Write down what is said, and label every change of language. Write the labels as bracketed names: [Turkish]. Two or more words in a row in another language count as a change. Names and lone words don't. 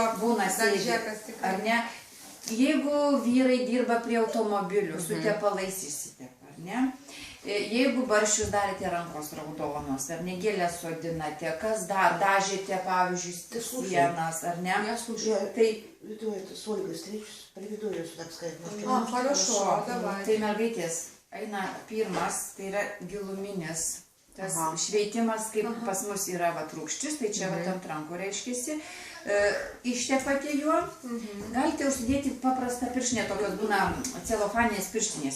[Lithuanian] būna sėdži, daržekas tikrai. ar ne? Jeigu vyrai dirba prie automobilių, su tepalais išsitepa, ar ne? Jeigu barščius darėte rankos raudonos, ar ne, gėlės sodinate, kas dar, dažėte, pavyzdžiui, sienas, ar ne? [Russian] Tai веду это с Ольгой встречусь, приведу ее сюда, сказать, может, Хорошо, давай. [Lithuanian] Tai mergaitės eina pirmas, tai yra giluminis. Tas šveitimas, kaip pas mus yra vat rūgštis, tai čia vat ant rankų reiškiasi. Ištepate juo, galite užsidėti paprastą pirštinę, tokios būna celofaninės pirštinės.